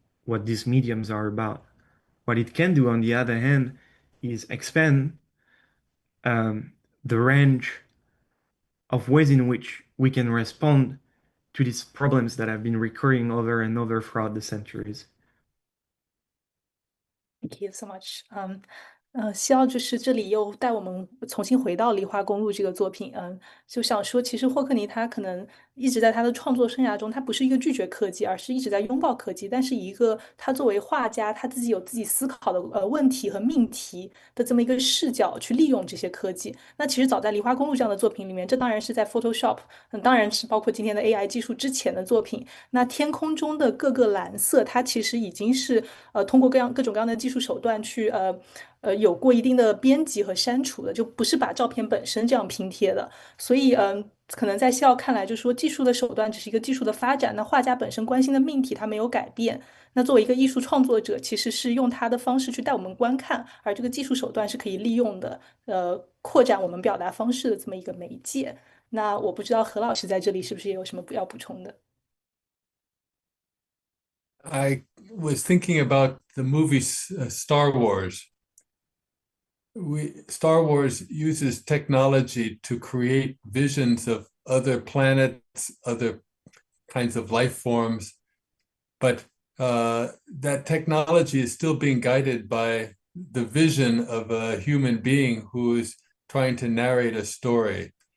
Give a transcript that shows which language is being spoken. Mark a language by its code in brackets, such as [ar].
[en] what these mediums are about. What it can do, on the other hand, is expand the range of ways in which we can respond to these problems that have been recurring over and over throughout the centuries. Thank you so much. [zh] 希望就是这里又带我们重新回到《梨花公路》这个作品。就想说，其实霍克尼他可能一直在他的创作生涯中，他不是一个拒绝科技，而是一直在拥抱科技。但是以一个他作为画家，他自己有自己思考的问题和命题的这么一个视角去利用这些科技。那其实早在《梨花公路》这样的作品里面，这当然是在 Photoshop，当然是包括今天的 AI 技术之前的作品。那天空中的各个蓝色，它其实已经是通过各种各样的技术手段去有过一定的编辑和删除的，就不是把照片本身这样拼贴的。所以可能在西奥看来，就是说技术的手段只是一个技术的发展，那画家本身关心的命题它没有改变。那作为一个艺术创作者，其实是用他的方式去带我们观看，而这个技术手段是可以利用的，扩展我们表达方式的这么一个媒介。那我不知道何老师在这里是不是也有什么要补充的？ [en] I was thinking about the movie Star Wars. Star Wars uses technology to create visions of other planets, other kinds of life forms, but that technology is still being guided by the vision of a human being who is trying to narrate a story.